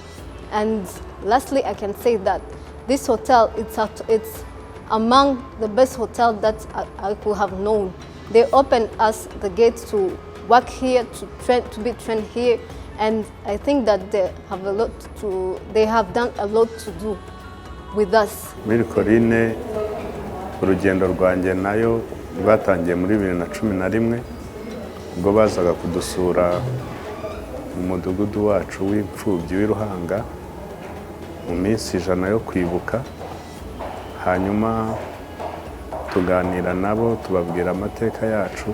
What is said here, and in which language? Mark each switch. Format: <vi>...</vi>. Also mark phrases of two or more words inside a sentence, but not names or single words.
<en>And lastly, I can say that this hotel, it's among the best hotels that I could have known. They opened us the gates to work here, to be trained here, and I think that they have done a lot to do with us.</en> <rw>Mille-Collines urugendo rwanjye nayo rwatangiye muri 2011 ubwo bazaga kudusura mu mudugudu wacu w'imfubyi w'Iruhanga mu minsi 100 yo kwibuka. Hanyuma tuganira nabo tubabwira amateka yacu.</rw>